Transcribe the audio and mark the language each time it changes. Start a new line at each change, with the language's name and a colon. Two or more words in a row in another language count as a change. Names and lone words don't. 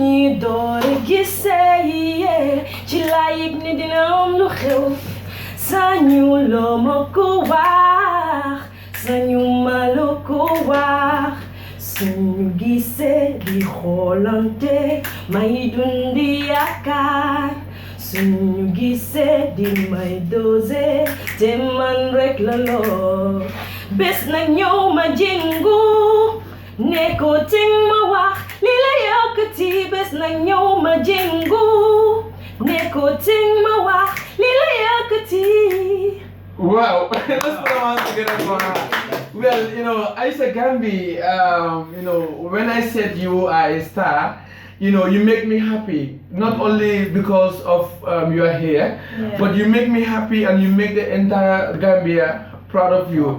Wolof: ñuy door gisee ci laa yëg ni dina am lu xew sañu loo ma ko wax sañu ma la ko wax suñu gisee di xoolante may dundi yaakaar suñu gisee di may dose te man rek la loo bés nag ñëw ma jéngu ne ko ting ma wax li la yëkkati bés nag ñëw ma jéngu ne ko ting ma wax li la yëkkati.
English: Wow, let's put our hands together for her. Well, Aisha Gambie, when I said you are a star, you make me happy. Not only because of you are here, but you make me happy and you make the entire Gambia proud of you.